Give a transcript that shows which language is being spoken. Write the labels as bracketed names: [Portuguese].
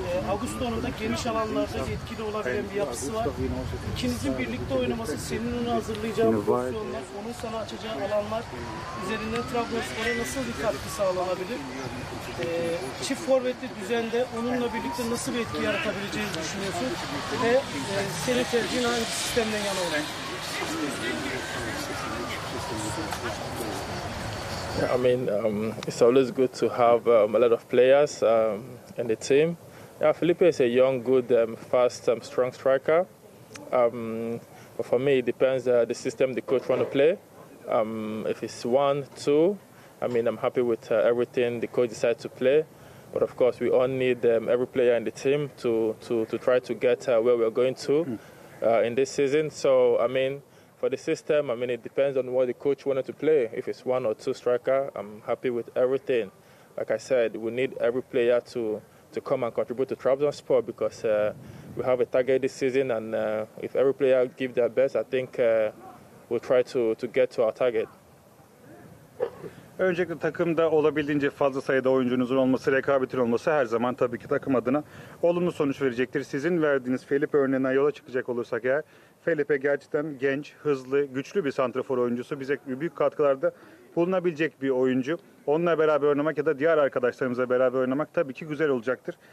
[Turkish] Augusto'nun da geniş alanlarda etkili olabilen bir yapısı var. İkinizin birlikte oynaması, senin onu hazırlayacağın pozisyonlar, onun sana açacağı alanlar üzerinden Trabzonspor'a nasıl bir katkı sağlanabilir? Çift forvetli düzende onunla birlikte nasıl bir etki yaratabileceğini düşünüyorsun ve senin tercihin hangi sistemden yana olur? [English] I mean, it's always good to have a lot of players in the team. Yeah, Felipe is a young, good, fast, strong striker. But for me, it depends the system the coach want to play. If it's 1-2, I mean, I'm happy with everything the coach decides to play. But of course, we all need every player in the team to try to get where we're going to in this season. So, I mean, for the system, I mean, it depends on what the coach wanted to play. If it's 1 or 2 striker, I'm happy with everything. Like I said, we need every player to come and contribute to Trabzonspor because we have a target this season, and if every player give their best, I think we'll try to get to our target. [Turkish] Öncelikle takımda olabildiğince fazla sayıda oyuncunuzun olması, rekabetin olması her zaman tabii ki takım adına olumlu sonuç verecektir. Sizin verdiğiniz Felipe örneğinden yola çıkacak olursak eğer, Felipe gerçekten genç, hızlı, güçlü bir santrafor oyuncusu. Bize büyük katkılarda bulunabilecek bir oyuncu. Onunla beraber oynamak ya da diğer arkadaşlarımızla beraber oynamak tabii ki güzel olacaktır.